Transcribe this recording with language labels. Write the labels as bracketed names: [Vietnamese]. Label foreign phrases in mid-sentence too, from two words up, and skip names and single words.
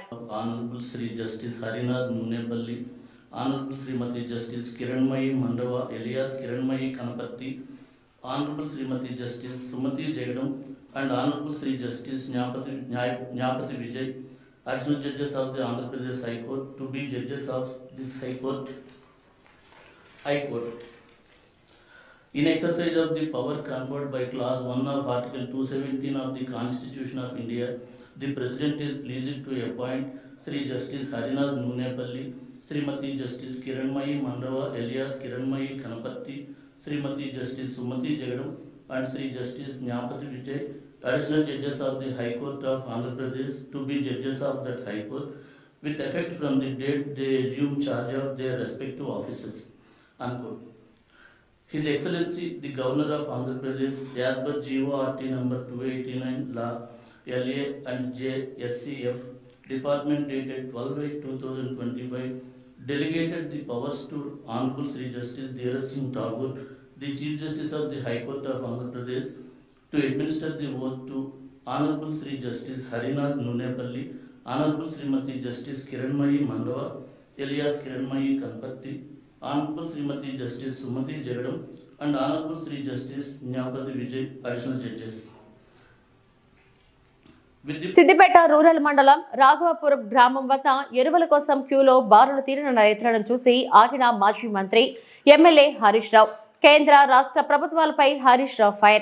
[English] Honorable Sri Justice Harinath Nunepalli, Honorable Srimati Justice Kiranmayi Mandava alias Kiranmayi Kanaparthi, Honorable Srimati Justice Sumathi Jagadam and Honorable Sri Justice Nyapathi Vijay, Additional Judges of the Andhra Pradesh High Court to be Judges of this High Court. In exercise of the power conferred by Clause 1 of Article 217 of the Constitution of India, the President is pleased to appoint Sri Justice Harinath Nunepalli, Srimati Justice Kiranmayi Mandava alias Kiranmayi Kanapatti, Srimati Justice Sumati Jagadam and Sri Justice Nyapati Vijay, additional judges of the High Court of Andhra Pradesh to be judges of that High Court with effect from the date they assume charge of their respective offices. Unquote. His Excellency the Governor of Andhra Pradesh, as per GORT number 289 Law LA and J SCF Department dated 12/8/2025, delegated the powers to Honorable Sri Justice Dheeraj Singh Thakur, the Chief Justice of the High Court of Andhra Pradesh, to administer the oath to Honorable Sri Justice Harinath Nunepalli, Honorable Srimati Justice Kiranmayi Mandava alias Kiranmayi Kanpatti, Honorable Srimati Justice Sumati Jagadam and Honorable Sri Justice Nyapati Vijay, additional judges. [Telugu] సిద్దిపేట రూరల్ మండలం రాఘవపురం గ్రామం వద్ద ఎరువుల కోసం క్యూలో బారులు తీరిన రైతులను చూసి ఆగిన మాజీ మంత్రి ఎమ్మెల్యే హరీష్ రావు. కేంద్ర రాష్ట్ర ప్రభుత్వాలపై హరీష్ రావు ఫైర్.